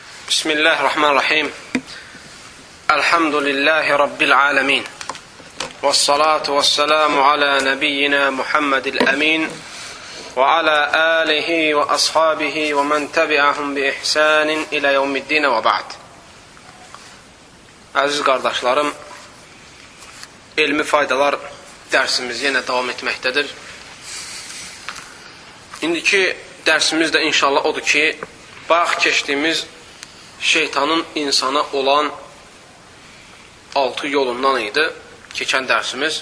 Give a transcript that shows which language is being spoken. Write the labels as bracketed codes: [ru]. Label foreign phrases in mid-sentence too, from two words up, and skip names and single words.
[ar] بسم الله الرحمن الرحيم. الحمد لله رب العالمين. والصلاة والسلام على نبينا محمد الأمين. وعلى آله وأصحابه ومن تبعهم بإحسان إلى يوم الدين وبعد. [az] Aziz qardaşlarım, elmi faydalar dərsimiz yenə davam etməkdədir. İndiki dərsimiz də inşallah odur ki, bayaq keçdiyimiz şeytanın insana olan 6 yolundan idi keçən dərsimiz.